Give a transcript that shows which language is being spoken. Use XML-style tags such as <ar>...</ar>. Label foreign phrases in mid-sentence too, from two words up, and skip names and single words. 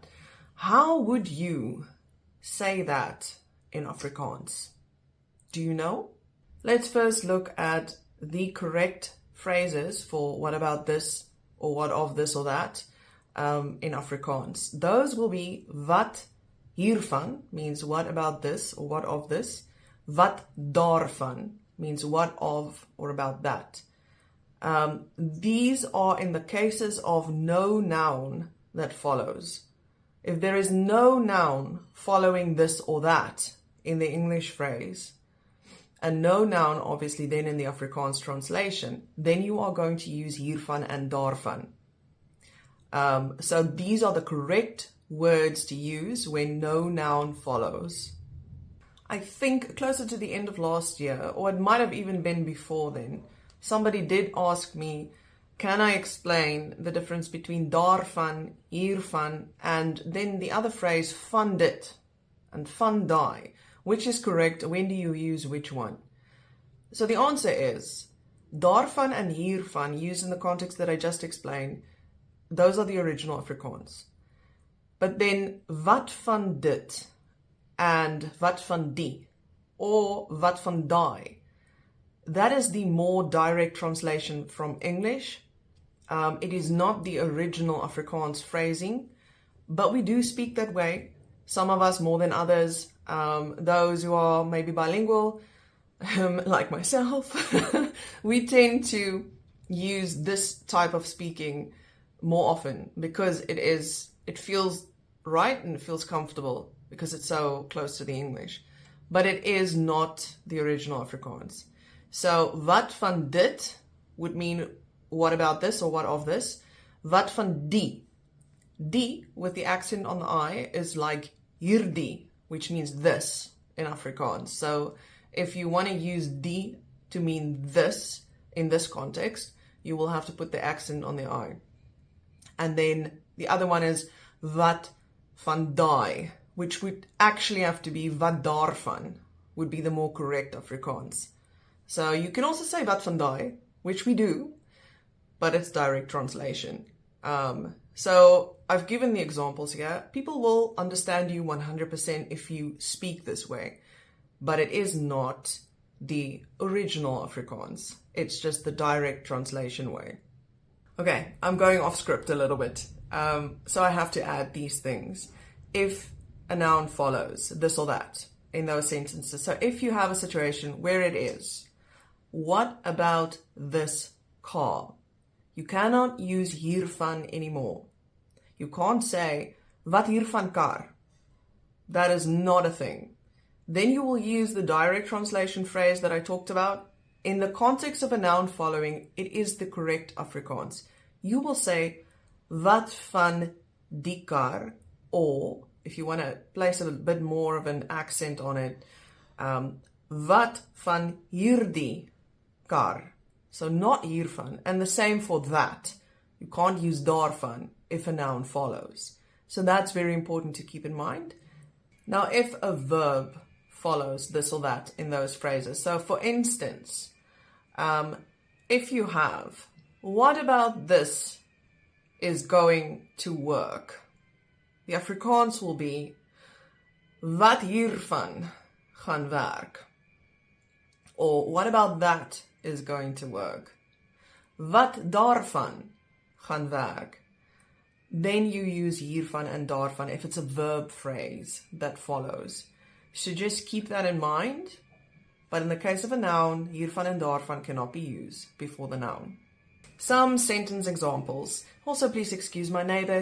<en>How would you say that in Afrikaans? Do you know? Let's first look at the correct phrases for what about this or what of this or that in Afrikaans. Those will be</en> <af>wat hiervan</af> <en>means what about this or what of this. Wat daarvan means what of or about that. These are in the cases of no noun that follows. If there is no noun following this or that in the English phrase, and no noun obviously then in the Afrikaans translation, then you are going to use hiervan and daarvan. So these are the correct words to use when no noun follows. I think closer to the end of last year, or it might have even been before then, somebody did ask me, can I explain the difference between</en> <af>daarvan, hiervan,</af> <en>and then the other phrase</en> <af>van dit</af> <en>and</en> <af>van daai?</af> <en>Which is correct? When do you use which one? So the answer is, daarvan and hiervan used in the context that I just explained, those are the original Afrikaans. But then</en> <af>wat van dit</af> <en>and</en> <af>wat van die</af> <en>or</en> <af>wat van daai,</af> <en>that is the more direct translation from English. It is not the original Afrikaans phrasing, but we do speak that way. Some of us more than others. Those who are maybe bilingual, like myself, we tend to use this type of speaking more often because it feels right and it feels comfortable because it's so close to the English. But it is not the original Afrikaans. So,</en> <af>wat van dit</af> <en>would mean what about this or what of this.</en> <af>Wat van die.</af> <en>Die, with the accent on the I, is like hierdie, which means this in Afrikaans. So if you want to use die to mean this in this context, you will have to put the accent on the I. And then the other one is</en> <af>wat van daai,</af> <en>which would actually have to be</en> <af>wat daarvan,</af> <en>would be the more correct Afrikaans. So you can also say</en> <af>wat van daai,</af> <en>which we do, but it's direct translation. So I've given the examples here. People will understand you 100% if you speak this way, but it is not the original Afrikaans. It's just the direct translation way. Okay, I'm going off script a little bit. So I have to add these things. If a noun follows this or that in those sentences. So if you have a situation where it is, what about this car? You cannot use hiervan anymore. You can't say,</en> <af>wat hiervan kar?</af> <en>That is not a thing. Then you will use the direct translation phrase that I talked about. In the context of a noun following, it is the correct Afrikaans. You will say,</en> <af>wat van die kar?</af> <en>Or, if you want to place a bit more of an accent on it,</en> <af>wat van hierdie kar?</af> <en>So not hiervan, and the same for that. You can't use daarvan if a noun follows. So that's very important to keep in mind. Now, if a verb follows this or that in those phrases. So for instance, if you have, what about this is going to work? The Afrikaans will be,</en> <af>wat hiervan gaan werk?</af> <en>Or what about that is going to work?</en> <af>Wat daarvan gaan werk?</af> <en>Then you use hiervan and daarvan if it's a verb phrase that follows. So just keep that in mind. but in the case of a noun, hiervan and daarvan cannot be used before the noun. Some sentence examples. Also, please excuse my neighbor.</en>